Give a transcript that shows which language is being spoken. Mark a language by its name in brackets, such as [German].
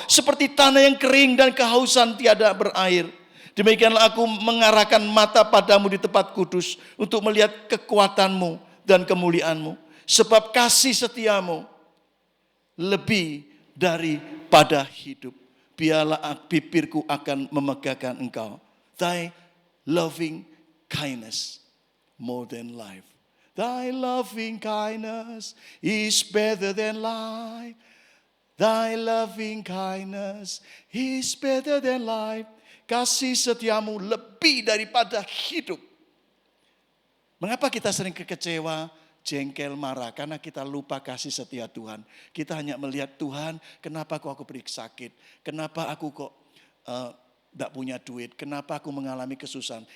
[Indonesian] Seperti tanah yang kering dan kehausan tiada berair. Demikianlah aku mengarahkan mata padamu di tempat kudus untuk melihat kekuatanmu dan kemuliaanmu. Sebab kasih setiamu lebih daripada hidup. Biarlah bibirku akan memegahkan engkau. [English] Thy loving kindness more than life. Thy loving kindness is better than life. Thy loving kindness is better than life. [Indonesian] Kasih setiamu lebih daripada hidup. Mengapa kita sering kecewa, jengkel, marah? Karena kita lupa kasih setia Tuhan. Kita hanya melihat Tuhan, kenapa kok aku beri sakit? Kenapa aku kok tidak punya duit? Kenapa aku mengalami kesusahan?